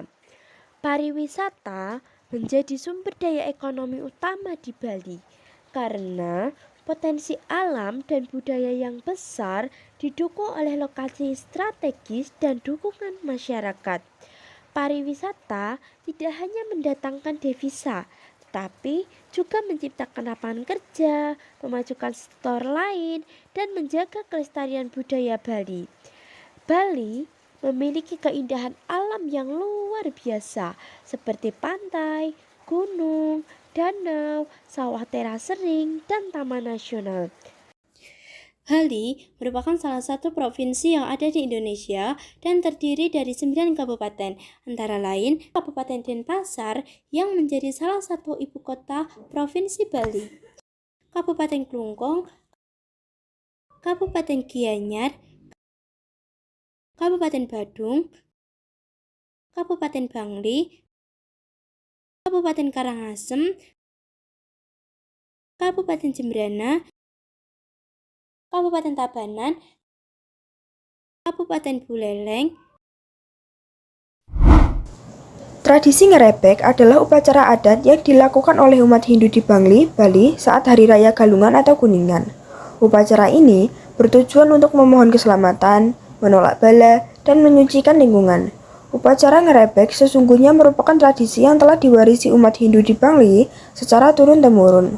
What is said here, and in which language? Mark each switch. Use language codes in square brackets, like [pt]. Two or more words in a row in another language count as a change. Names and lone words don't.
[id] Pariwisata menjadi sumber daya ekonomi utama di Bali karena potensi alam dan budaya yang besar didukung oleh lokasi strategis dan dukungan masyarakat. Pariwisata tidak hanya mendatangkan devisa, tetapi juga menciptakan lapangan kerja, memajukan sektor lain, dan menjaga kelestarian budaya Bali. Bali memiliki keindahan alam yang luar biasa seperti pantai, gunung, danau, sawah teras sering, dan taman nasional. Bali merupakan salah satu provinsi yang ada di Indonesia dan terdiri dari 9 kabupaten, antara lain Kabupaten Denpasar yang menjadi salah satu ibu kota Provinsi Bali, Kabupaten Klungkung, Kabupaten Gianyar, Kabupaten Badung, Kabupaten Bangli, Kabupaten Karangasem, Kabupaten Jembrana, Kabupaten Tabanan, Kabupaten Buleleng. Tradisi ngerebek adalah upacara adat yang dilakukan oleh umat Hindu di Bangli, Bali saat Hari Raya Galungan atau Kuningan. Upacara ini bertujuan untuk memohon keselamatan, menolak bala, dan menyucikan lingkungan. Upacara ngerebek sesungguhnya merupakan tradisi yang telah diwarisi umat Hindu di Bangli secara turun-temurun.